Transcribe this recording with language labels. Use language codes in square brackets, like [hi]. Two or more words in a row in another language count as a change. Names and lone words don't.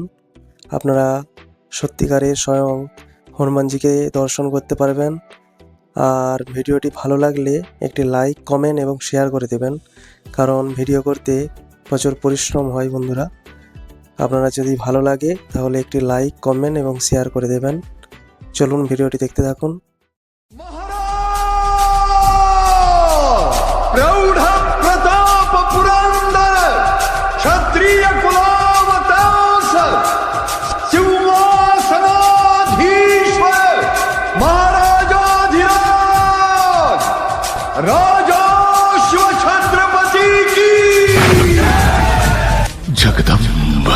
[bn] আপনারা সত্যিকারের স্বয়ং হনুমানজিকে দর্শন করতে পারবেন। আর ভিডিওটি ভালো লাগলে একটি লাইক, কমেন্ট এবং শেয়ার করে দেবেন, কারণ ভিডিও করতে প্রচুর পরিশ্রম হয়। বন্ধুরা, আপনারা যদি ভালো লাগে তাহলে একটি লাইক, কমেন্ট এবং শেয়ার করে দেবেন। চলুন ভিডিওটি দেখতে থাকুন। [mr] प्रौढ़ प्रताप पुरंदर क्षत्रिय कुलावतांस सिंहासनाधीश्वर महाराजाधिराज राजाश्व छत्रपति की जगदम्ब